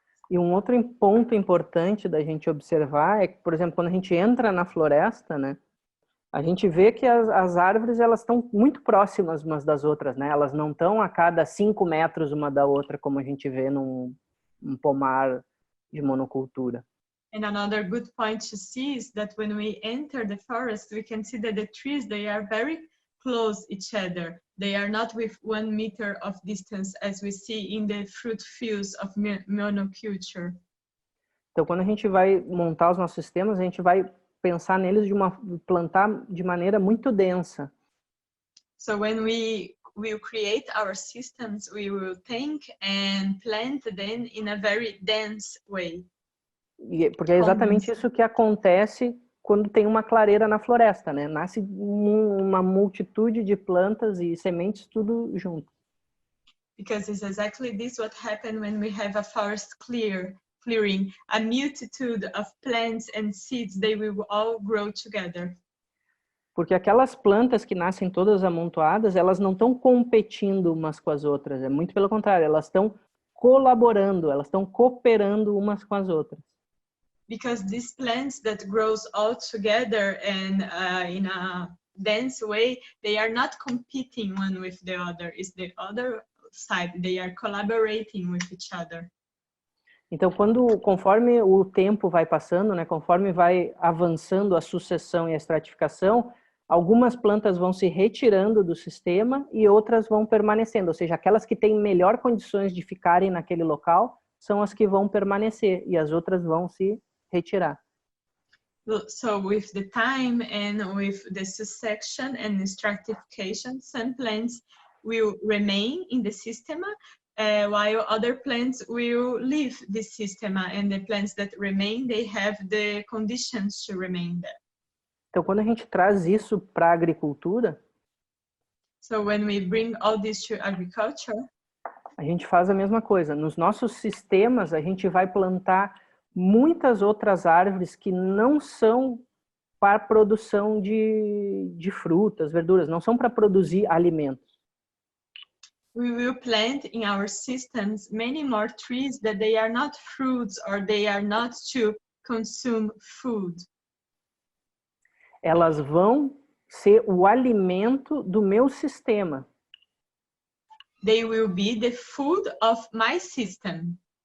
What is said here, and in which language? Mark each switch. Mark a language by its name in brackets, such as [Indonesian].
[Portuguese] E um outro ponto importante da gente observar é que, por exemplo, quando a gente entra na floresta, né, a gente vê que as árvores elas estão muito próximas umas das outras, né? Elas não estão a cada 5 metros uma da outra, como a gente vê num pomar de monocultura. [English] And another good point to see is that when we enter the forest, we can see that the trees, they are very close each other. They are not with 1 meter of distance as we see in the fruit fields of monoculture. [Portuguese] Então, quando a gente vai montar os nossos sistemas, a gente vai pensar neles plantar de maneira muito densa. [English] So when we will create our systems, we will think and plant them in a very dense way. [Portuguese] Porque é exatamente isso que acontece quando tem uma clareira na floresta, né? Nasce uma multitude de plantas e sementes tudo junto. [English] Because it's exactly this what happens when we have a forest clearing. A multitude of plants and seeds, they will all grow together. [Portuguese] Porque aquelas plantas que nascem todas amontoadas, elas não estão competindo umas com as outras. É muito pelo contrário, elas estão colaborando, elas estão cooperando umas com as outras. [English] Because these plants that grows all together and in a dense way, they are not competing one with the other. It's the other side. They are collaborating with each other. [Portuguese] Então, conforme o tempo vai passando, né, conforme vai avançando a sucessão e a estratificação, algumas plantas vão se retirando do sistema e outras vão permanecendo. Ou seja, aquelas que têm melhor condições de ficarem naquele local são as que vão permanecer e as outras vão se retirar. [English] So with the time and with the succession and stratification, some plants will remain in the system, while other plants will leave the system, and the plants that remain, they have the conditions to remain there. [Portuguese] Então, quando a gente traz isso para a agricultura, [English] so when we bring all this to agriculture, [Portuguese] a gente faz a mesma coisa. Nos nossos sistemas, a gente vai plantar muitas outras árvores que não são para produção de frutas, verduras, não são para produzir alimentos. [English] We will plant in our systems many more trees that they are not fruits or they are not to consume food. [Portuguese] Elas vão ser o alimento do meu sistema. [English] They will be the food of my system.